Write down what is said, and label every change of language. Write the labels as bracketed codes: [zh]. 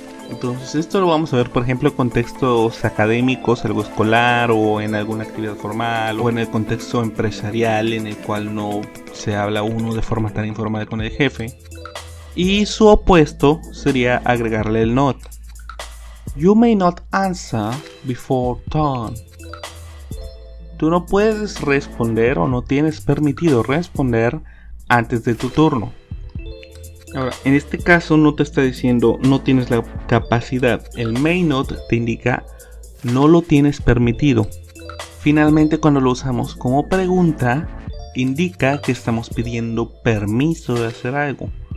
[es] Entonces esto lo vamos a ver, por ejemplo, en contextos académicos, algo escolar o en alguna actividad formal o en el contexto empresarial en el cual no se habla uno de forma tan informal con el jefe. Y su opuesto sería agregarle el not. [en] You may not answer before turn. [es] Tú no puedes responder o no tienes permitido responder antes de tu turno. Ahora, en este caso no te está diciendo no tienes la capacidad. El may not te indica no lo tienes permitido. Finalmente, cuando lo usamos como pregunta, indica que estamos pidiendo permiso de hacer algo.